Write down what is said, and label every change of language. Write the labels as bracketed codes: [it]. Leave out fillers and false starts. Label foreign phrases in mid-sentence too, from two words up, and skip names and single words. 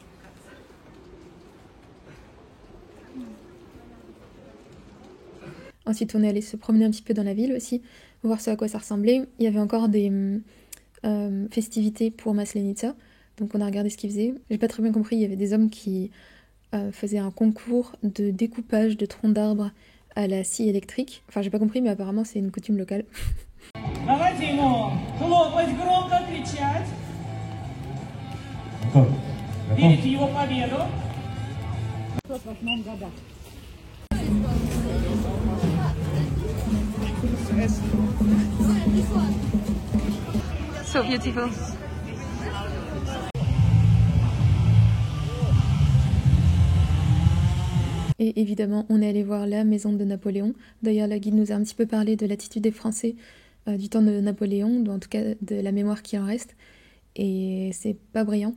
[fr] Ensuite, on est allé se promener un petit peu dans la ville aussi, voir ce à quoi ça ressemblait. Il y avait encore des festivités pour Maslenitsa, donc on a regardé ce qu'ils faisaient. J'ai pas très bien compris, il y avait des hommes qui faisaient un concours de découpage de troncs d'arbres à la scie électrique. Enfin, j'ai pas compris, mais apparemment c'est une coutume locale. [ru] Давайте ему хлопать, громко кричать. Верить в его победу. [en] So beautiful. [fr] Et évidemment, on est allé voir la maison de Napoléon. D'ailleurs, la guide nous a un petit peu parlé de l'attitude des Français du temps de Napoléon, en tout cas de la mémoire qui en reste. Et c'est pas brillant.